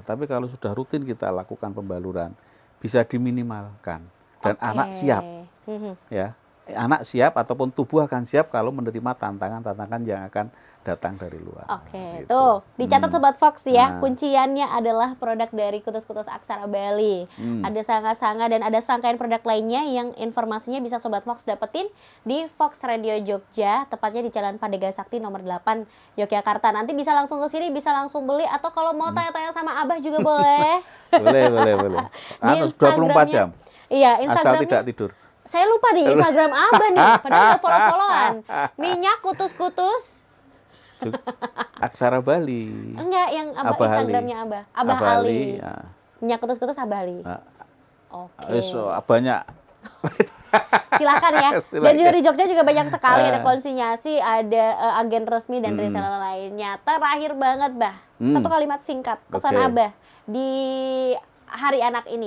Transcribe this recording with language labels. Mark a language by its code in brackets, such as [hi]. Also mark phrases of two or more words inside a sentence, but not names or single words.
[id] Tapi kalau sudah rutin kita lakukan pembaluran bisa diminimalkan dan anak siap. Ya. Anak siap ataupun tubuh akan siap kalau menerima tantangan-tantangan yang akan datang dari luar. Oke, gitu. Tuh dicatat Sobat Fox ya. Kunciannya adalah produk dari kutus-kutus aksara Bali. Ada sanga-sanga dan ada serangkaian produk lainnya yang informasinya bisa Sobat Fox dapetin di Fox Radio Jogja, tepatnya di Jalan Pandega Sakti nomor 8 Yogyakarta. Nanti bisa langsung ke sini, bisa langsung beli, atau kalau mau tanya-tanya sama Abah juga boleh. boleh. 24 jam. Iya, Instagramnya. Asal tidak tidur. Saya lupa di Instagram Abah nih, padahal udah follow-followan. Minyak kutus-kutus aksara Bali. Enggak, yang Instagramnya Abah. Abah Ali. Ya. Minyak kutus-kutus Abah Ali. Oke. Banyak. Silakan ya. Dan juga di Jogja juga banyak sekali, ada konsinyasi, ada agen resmi dan reseller lainnya. Terakhir banget, Bah. Satu kalimat singkat pesan Abah di Hari Anak ini.